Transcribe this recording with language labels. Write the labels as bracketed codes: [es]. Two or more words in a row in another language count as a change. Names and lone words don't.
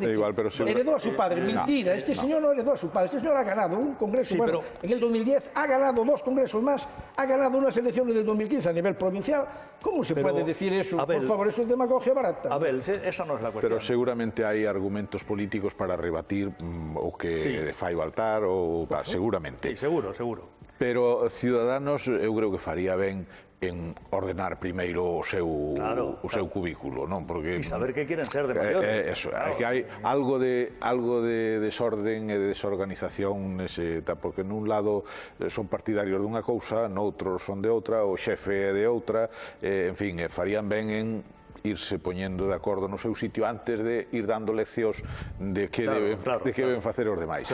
[es] Heredó a su padre. Mentira, este señor no heredó a su padre. Este señor ha ganado un congreso, sí, bueno, en el 2010, ha ganado 2 congresos más, ha ganado unas elecciones del 2015 a nivel provincial. ¿Cómo se puede decir eso? Abel, por favor, eso es demagogia barata. Abel, esa no es la cuestión. Pero seguramente hay argumentos políticos para rebatir [gl] o que fai Baltar, ou seguramente. [es] Sí, seguro. [gl] Pero Ciudadanos, eu creo que faría ben en ordenar primeiro o seu cubículo, non? Porque e saber que quieren ser de maiores. Eso, que hai algo de desorden e de desorganización nese, porque nun lado son partidarios dunha cousa, noutro son de outra, o xefe é de outra, en fin, farían ben en irse poñendo de acordo no seu sitio antes de ir dando leccións de que deben facer os demais.